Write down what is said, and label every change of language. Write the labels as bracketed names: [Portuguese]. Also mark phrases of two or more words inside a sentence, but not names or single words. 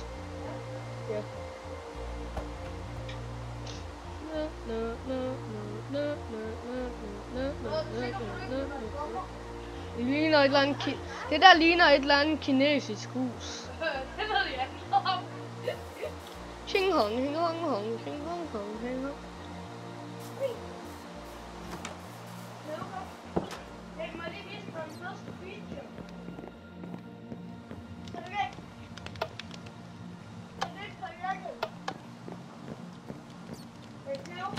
[Danish] Ja. Det ligner et eller andet det der ligner et eller andet kinesisk hus. Det ved jeg ikke om. Ching hong, ching hong hong, ching hong hong, ching hong. Jeg må lige vise dig den første video. Er det væk? Er det ikke for jakket? Er det Theo?